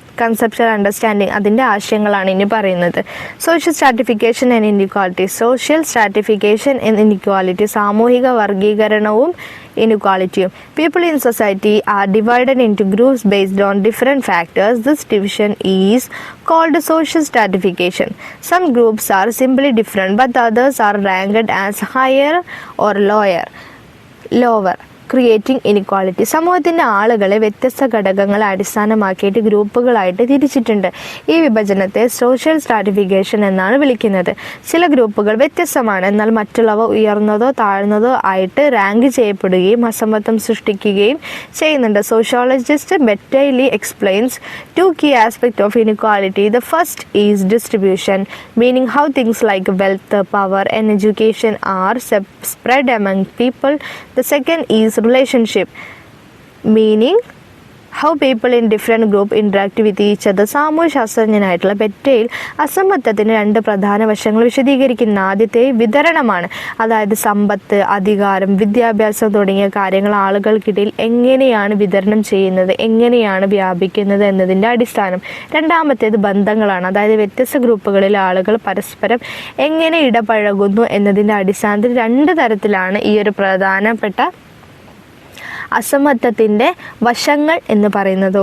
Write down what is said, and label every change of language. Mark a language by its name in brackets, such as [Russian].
[English] conceptual understanding, [Malayalam] അതിൻ്റെ ആശയങ്ങളാണ് ഇനി പറയുന്നത്. [English] Social stratification and inequality. Social stratification and inequality, [Malayalam] സാമൂഹിക വർഗീകരണവും [English] inequality. People in society are divided into groups based on different factors. This division is called social stratification. Some groups are simply different, but the others are ranked as higher or lower. Lower creating inequality. [Malayalam] സമൂഹത്തിൻ്റെ ആളുകളെ വ്യത്യസ്ത ഘടകങ്ങളെ അടിസ്ഥാനമാക്കിയിട്ട് ഗ്രൂപ്പുകളായിട്ട് തിരിച്ചിട്ടുണ്ട്. ഈ വിഭജനത്തെ social stratification എന്നാണ് വിളിക്കുന്നത്. ചില ഗ്രൂപ്പുകൾ വ്യത്യസ്തമാണ്, എന്നാൽ മറ്റുള്ളവ ഉയർന്നതോ താഴ്ന്നതോ ആയിട്ട് റാങ്ക് ചെയ്യപ്പെടുകയും അസമത്വം സൃഷ്ടിക്കുകയും ചെയ്യുന്നുണ്ട്. [English] Sociologist Beteille explains two key aspect of inequality. The first is distribution, meaning how things like wealth, power and education are spread among people. The second is relationship, meaning how people in different group interact with each other. [Malayalam] സാമൂഹ്യശാസ്ത്രജ്ഞനായിട്ടുള്ള ബെറ്റയിൽ അസമത്വത്തിന് രണ്ട് പ്രധാന വശങ്ങൾ വിശദീകരിക്കുന്ന ആദ്യത്തെ വിതരണമാണ്. അതായത് സമ്പത്ത്, അധികാരം, വിദ്യാഭ്യാസം തുടങ്ങിയ കാര്യങ്ങൾ ആളുകൾക്കിടയിൽ എങ്ങനെയാണ് വിതരണം ചെയ്യുന്നത്, എങ്ങനെയാണ് വ്യാപിക്കുന്നത് എന്നതിൻ്റെ അടിസ്ഥാനം. രണ്ടാമത്തേത് ബന്ധങ്ങളാണ്. അതായത് വ്യത്യസ്ത ഗ്രൂപ്പുകളിലെ ആളുകൾ പരസ്പരം എങ്ങനെ ഇടപഴകുന്നു എന്നതിൻ്റെ അടിസ്ഥാനത്തിൽ രണ്ട് തരത്തിലാണ് ഈ ഒരു പ്രധാനപ്പെട്ട അസമത്വത്തിൻ്റെ വശങ്ങൾ എന്ന് പറയുന്നത്.